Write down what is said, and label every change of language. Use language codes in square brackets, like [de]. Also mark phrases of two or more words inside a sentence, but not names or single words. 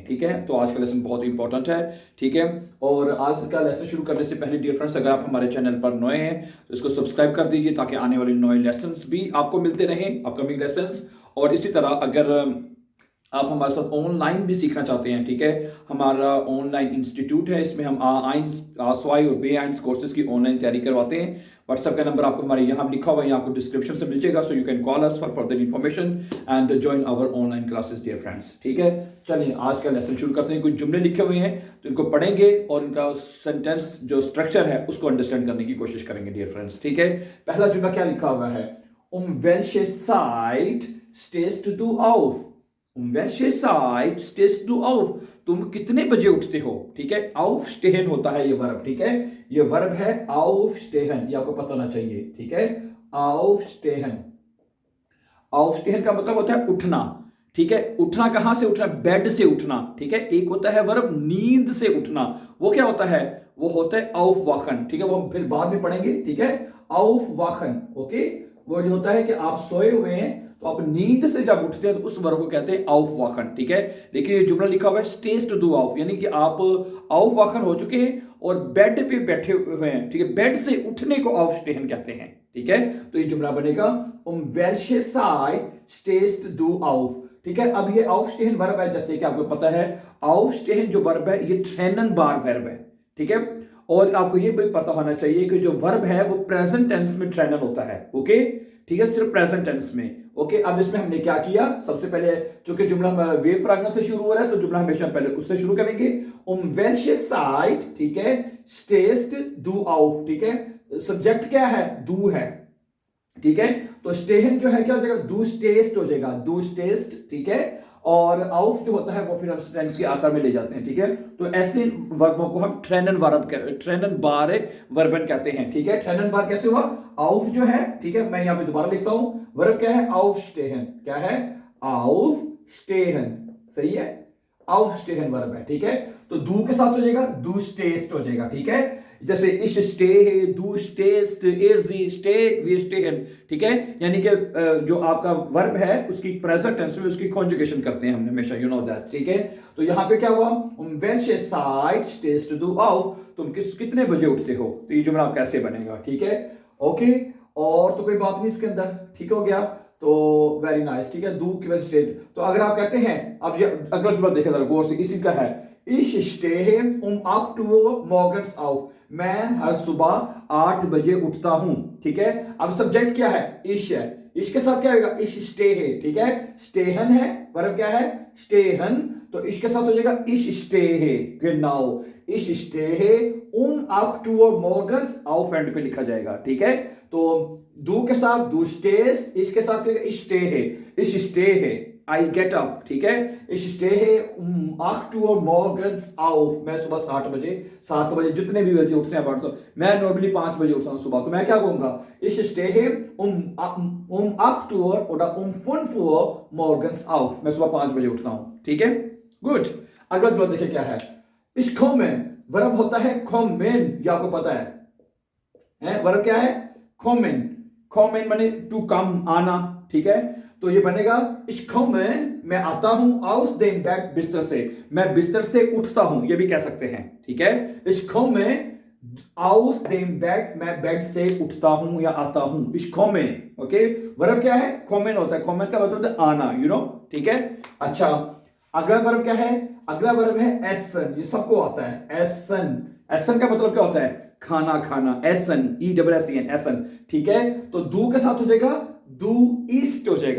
[hi] ठीक है, तो आज का लेसन बहुत इंपॉर्टेंट है। ठीक है, और आज का लेसन शुरू करने से पहले [en] dear friends, [hi] अगर आप हमारे चैनल पर नए हैं तो इसको सब्सक्राइब कर दीजिए ताकि आने वाले नए लेसन्स भी आपको मिलते रहें, [en] upcoming lessons. [hi] और इसी तरह अगर आप हमारे साथ ऑनलाइन भी सीखना चाहते हैं, ठीक है, हमारा [en] online institute [hi] है, इसमें हम आइंस, आसवाई और बे आइंस कोर्सेज की ऑनलाइन तैयारी करवाते हैं। व्हाट्सएप का नंबर आपको हमारे यहाँ लिखा हुआ है, यहाँ आपको डिस्क्रिप्शन से मिल जाएगा, [en] So you can call us for further information and join our online classes dear friends. [hi] ठीक है, चलिए आज का लेसन शुरू करते हैं। कुछ जुमले लिखे हुए हैं तो इनको पढ़ेंगे और इनका सेंटेंस जो स्ट्रक्चर है उसको अंडरस्टैंड करने की कोशिश करेंगे [en] dear friends. [hi] ठीक है, पहला जुमला क्या लिखा हुआ है? [de] welche Zeit stehst du auf? welche Zeit stehst du auf? [hi] तुम कितने बजे उठते हो? ठीक है, aufstehen होता है ये वर्ब। ठीक है, ये वर्ब है aufstehen, ये आपको पता होना चाहिए। ठीक है, aufstehen, aufstehen का मतलब होता है उठना। ठीक है, उठना कहां से उठना? बेड से उठना। ठीक है, एक होता है वर्ब नींद से उठना, वो क्या होता है? वो होता है aufwachen। ठीक है, वो हम फिर बाद में पढ़ेंगे। ठीक है, aufwachen, ओके, वो जो होता है कि आप सोए हुए हैं तो आप नींद से जब उठते हैं तो उस वर्ब को कहते हैं aufwachen। ठीक है, लेकिन ये जुमला लिखा हुआ है [de] stehst du auf, [hi] यानी कि आप aufwachen हो चुके हैं और बेड पे बैठे हुए हैं। ठीक है, बेड से उठने को aufstehen कहते हैं। ठीक है, तो ये जुमला बनेगा [de] welche Zeit stehst du auf। [hi] ठीक है, अब ये aufstehen वर्ब है, जैसे कि आपको पता है aufstehen जो वर्ब है ये [de] trennen bar [hi] वर्ब है। ठीक है, और आपको ये भी पता होना चाहिए कि जो वर्ब है वो [en] present tense [hi] में ट्रेनल होता है। ओके, ठीक है, सिर्फ [en] present tense [hi] में। ओके, अब इसमें हमने क्या किया? सबसे पहले चूंकि जुमला वे फ्रैगमेंट से शुरू हो रहा है तो जुमला हमेशा पहले उससे शुरू करेंगे। [de] welche Zeit, [hi] ठीक है, [de] stehst du auf। [hi] ठीक है, सब्जेक्ट क्या है? du है। ठीक है, तो stehen जो है क्या हो जाएगा? [de] du stehst [hi] हो जाएगा, [de] du stehst। [hi] ठीक है, और auf जो होता है वो फिर हम सेंटेंस के आखिर में ले जाते हैं। ठीक है, तो ऐसे वर्बों को हम ट्रेनन वर्ब, [de] trennen bar Verben [hi] कहते हैं। ठीक है, [de] trennen bar [hi] कैसे हुआ? auf जो है, ठीक है, मैं यहां पे दोबारा लिखता हूं, वर्ब क्या है? aufstehen। क्या है? aufstehen, सही है, aufstehen वर्ब है। ठीक है, तो du के साथ हो जाएगा [de] du stehst [hi] हो जाएगा। ठीक है, जैसे [de] ich stehe, du stehst, sie steht, wir stehen। [hi] ठीक है, यानी कि जो आपका वर्ब है उसकी [en] present tense [hi] में उसकी कॉन्जुगेशन करते हैं हम हमेशा, [en] you know that. [hi] ठीक है, तो यहां पे क्या हुआ? [de] welche Zeit stehst du auf? [hi] तुम कितने बजे उठते हो? तो ये जुमला कैसे बनेगा? ठीक है, ओके, और तो कोई बात नहीं इसके अंदर। ठीक हो गया, तो [en] very nice. [hi] ठीक है, दू की वजह से, तो अगर आप कहते हैं, अब ये अगला जुमला देखें जरा गौर से, इसी का है [de] Ich stehe 8 Uhr morgens auf। [hi] मैं हर सुबह 8 बजे उठता हूं। ठीक है, अब सब्जेक्ट क्या है? इश है, इश के साथ क्या होगा? [de] ich stehe. [hi] ठीक है, stehen है, वर्ब क्या है? [de] stehen, तो इश के साथ हो जाएगा ich stehe, genau, ich stehe 8 Uhr morgens auf, [hi] एंड पे लिखा जाएगा। ठीक है, तो du के साथ [de] du stehst, [hi] इश के साथ [de] ich stehe, [en] I get up। [hi] ठीक है, [de] ich stehe 8 Uhr morgens auf, [hi] मैं सुबह 7 बजे जितने भी बजे उठते हैं, तो मैं नॉर्मली 5 बजे उठता हूँ सुबह, तो मैं क्या कहूंगा? [de] ich stehe 8 Uhr oder 5 Uhr morgens auf, [hi] मैं सुबह 5 बजे उठता हूँ। ठीक है, गुड। अगला जुमला देखिए क्या है? [de] ich komme, [hi] वर्ब होता है kommen, ये आपको पता है, वर्ब क्या है? kommen, kommen माने [en] to come, [hi] आना। ठीक है, तो ये बनेगा ich komme, मैं आता हूं, [de] aus dem Bett, [hi] बिस्तर से, मैं बिस्तर से उठता हूं, ये भी कह सकते हैं। ठीक है, [de] ich komme aus dem Bett, [hi] मैं बेड से उठता हूं या आता हूं, [de] ich komme। [hi] ओके, वर्ब क्या है? kommen होता है, kommen का मतलब होता है आना, [en] you know. [hi] ठीक है, अच्छा, अगला वर्ब क्या है? अगला वर्ब है essen, ये सबको आता है, [de] essen। [hi] essen का मतलब क्या होता है? खाना खाना, [de] essen, E-S-S-E-N, essen। [hi] ठीक है, तो du के साथ हो जाएगा [de] du isst [hi] हो जाएगा।